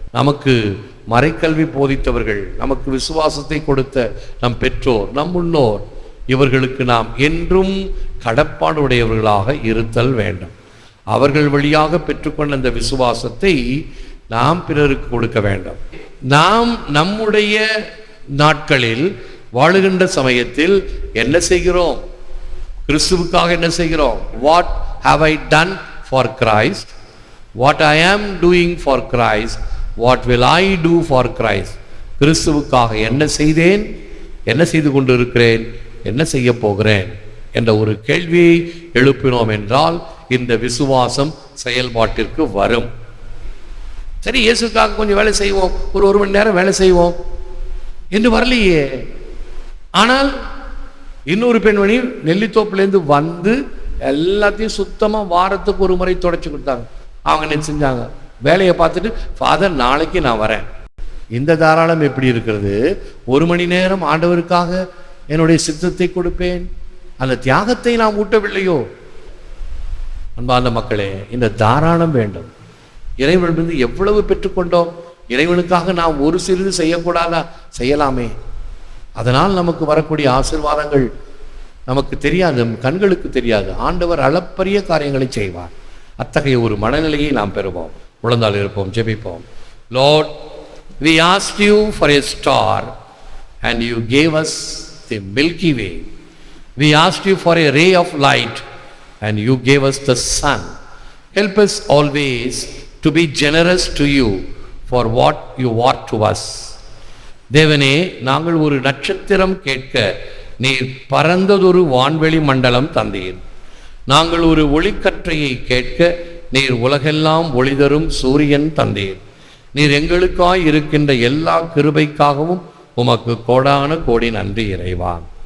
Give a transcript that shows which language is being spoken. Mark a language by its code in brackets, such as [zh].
[ta] நமக்கு மறைக்கல்வி போதித்தவர்கள், நமக்கு விசுவாசத்தை கொடுத்த நம் பெற்றோர், நம் முன்னோர், இவர்களுக்கு நாம் என்றும் கடப்பாடுடையவர்களாக இருத்தல் வேண்டும். அவர்கள் வழியாக பெற்றுக்கொண்ட அந்த விசுவாசத்தை நாம் பிறருக்கு கொடுக்க வேண்டும். நாம் நம்முடைய நாட்களில் வாழுகின்ற சமயத்தில் என்ன செய்கிறோம்? கிறிஸ்துவுக்காக என்ன செய்கிறோம்? [en] What have I done for Christ? What I am doing for Christ, what will I do for Christ? [ta] கிறிஸ்துவுக்காக என்ன செய்தேன், என்ன செய்து கொண்டிருக்கிறேன், என்ன செய்ய போகிறேன் என்ற ஒரு கேள்வியை எழுப்பினோம் என்றால் இந்த விசுவாசம் செயல்பாட்டிற்கு வரும். சரி, இயேசுக்காக கொஞ்சம் வேலை செய்வோம், ஒரு மணி நேரம் வேலை செய்வோம் என்று வரலையே. ஆனால் இன்னொரு பெண்மணி நெல்லித்தோப்புலேருந்து வந்து எல்லாத்தையும் சுத்தமாக வாரத்துக்கு ஒரு முறை தொடச்சி கொடுத்தாங்க. அவங்க என்ன செஞ்சாங்க, வேலையை பார்த்துட்டு ஃபாதர் நாளைக்கு நான் வரேன். இந்த தாராளம் எப்படி இருக்கிறது? ஒரு மணி நேரம் ஆண்டவருக்காக என்னுடைய சித்தத்தை கொடுப்பேன், அந்த தியாகத்தை நாம் ஊட்டவில்லையோ? அன்பார்ந்த மக்களே, இந்த தாராளம் வேண்டும். இறைவனிலிருந்து எவ்வளவு பெற்றுக்கொண்டோம், இறைவனுக்காக நாம் ஒரு சிறிது செய்யக்கூடாதா? செய்யலாமே. அதனால் நமக்கு வரக்கூடிய ஆசீர்வாதங்கள் நமக்கு தெரியாது, கண்களுக்கு தெரியாது. ஆண்டவர் அளப்பரிய காரியங்களை செய்வார். அத்தகைய ஒரு மனநிலையை நாம் பெறுவோம். உழந்தால் இருப்போம், ஜெபிப்போம். [en] Lord, we asked you for a star and you gave us the Milky Way. We asked you for a ray of light and you gave us the sun. Help us always to be generous to you for what you are to us. [ta] தேவனே, நாங்கள் ஒரு நட்சத்திரம் கேட்க நீர் பரந்ததொரு வான்வெளி மண்டலம் தந்தீர். நாங்கள் ஒரு ஒளிக்கற்றையை கேட்க நீர் உலகெல்லாம் ஒளிதரும் சூரியன் தந்தீர். நீர் எங்களுக்காய் இருக்கின்ற எல்லா கிருபைக்காகவும் உமக்கு கோடான கோடி நன்றி இறைவா.